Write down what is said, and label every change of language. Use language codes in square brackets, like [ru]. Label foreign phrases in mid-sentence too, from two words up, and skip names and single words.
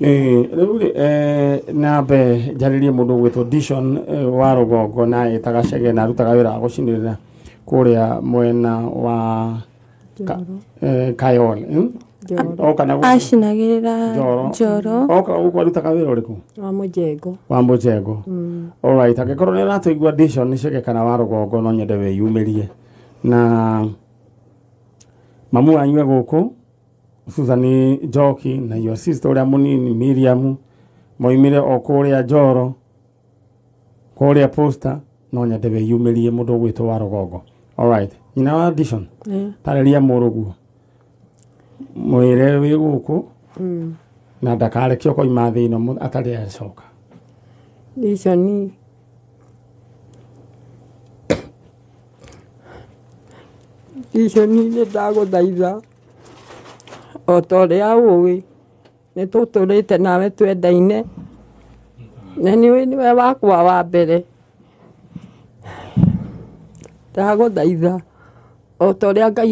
[ki] rĩu nambe njarĩrie mũndũ ũgwĩtwo Dishon wa Rũgongo na ĩtaga Chege na arutaga wĩra wa gũcinĩrĩra kũrĩa mwena wa Kayole acinagĩrĩra Njoro oka gũkũ arutaga wĩra ũrĩkũ wa mũjengo [en] all right [ki] angĩkorwo nĩ ũratũigua Dishon Chege kana wa Rũgongo no nyende wĩyumĩrie na mamu wanyu gũkũ Susan Njoki na [en] your sister [ki] ũrĩa mũnini Miriam moimire o kũrĩa Njoro kũrĩa Posta no nyende wĩyumĩrie mũndũ ũgwĩtwo wa Rũgongo [en] all right [ki] nyina wa Dishon tarĩria mũrũguo mwĩre wĩ gũkũ na ndakareke koima thĩ ĩno atarĩ acoka Dishon nĩ ndagũthaitha o ta ũrĩa ũĩ nĩ tũtũrĩte nawe twendaine na nĩwe wakwa wa mbere ndagũthaitha o ta ũrĩa Ngai